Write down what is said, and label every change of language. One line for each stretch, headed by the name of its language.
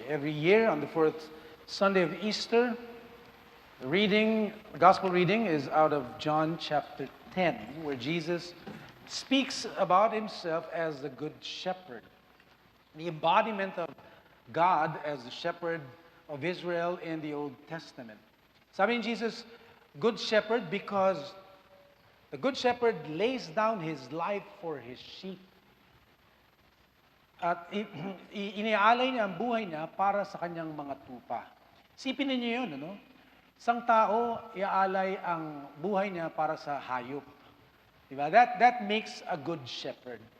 English: Every year on the fourth Sunday of Easter, the gospel reading is out of John chapter 10, where Jesus speaks about himself as the Good Shepherd, the embodiment of God as the shepherd of Israel in the Old Testament.
Filipino: Sabi ni
English: Jesus, Good Shepherd, because the Good Shepherd lays down his life for his sheep.
Filipino: At iniaalay niya ang buhay niya para sa kanyang mga tupa. Isipin niyo yun, ano? Isang tao, iaalay ang buhay niya para sa hayop. Diba?
English: That makes a good shepherd.